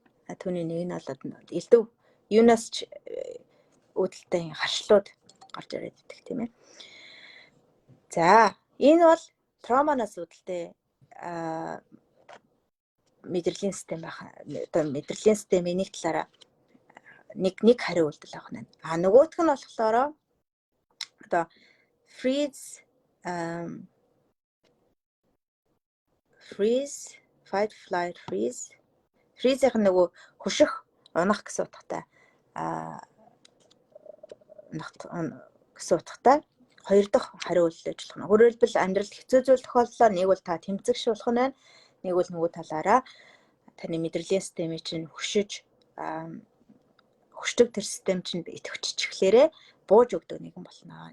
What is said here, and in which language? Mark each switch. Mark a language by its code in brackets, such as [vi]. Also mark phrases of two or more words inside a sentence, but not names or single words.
[mn] Түүний нэг нь бол элдв юунаас ч үүдэлтэй харшлууд гарч ирээд идэх тийм ээ. За энэ бол травманаас үүдэлтэй мэдрэлийн систем байх. Одоо мэдрэлийн системийн нэг талаараа нэг хариу үйлдэл авах нь. Нөгөөх нь болохоор одоо [en] freeze, fight, flight, freeze. [mn] Freeze-ийн нөгөө хөших, унах гэсэн утгатай. Гэсэн утгатай хоёр дахь хариу үйлдэл ажиллах нь. Өөрөлдвөл амьдралд хэцүү зүйл тохиолдлоо нэг бол та тэмцэгшүүлэх нь байна. Нэг бол нөгөө талаараа таны мэдрэлийн системийг чинь хөшдөг тэр систем чинь идэвхжчихлээрээ бууж өгдөг нэгэн болно.